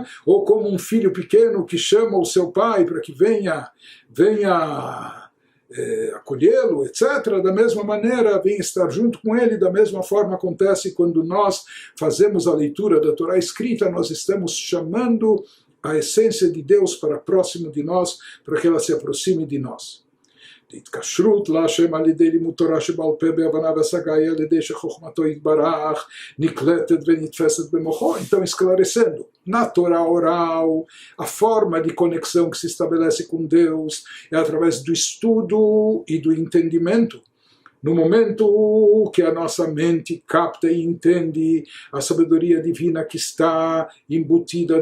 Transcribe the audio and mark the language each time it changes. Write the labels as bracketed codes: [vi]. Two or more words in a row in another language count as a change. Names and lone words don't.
[pt] Ou como um filho pequeno que chama o seu pai para que venha acolhê-lo, etc. Da mesma maneira, venha estar junto com ele. Da mesma forma acontece quando nós fazemos a leitura da Torá escrita, nós estamos chamando a essência de Deus para próximo de nós, para que ela se aproxime de nós. [he] התקשרות להשם על ידי לימוד תורה שבעל פה בהבנה והשגה היא על ידי שחוכמתו יתברך נקלטת ונתפסת במוחו. [pt] Então, esclarecendo, na Torá oral, a forma de conexão que se estabelece com Deus é através do estudo e do entendimento. No momento que a nossa mente capta e entende a sabedoria divina que está embutida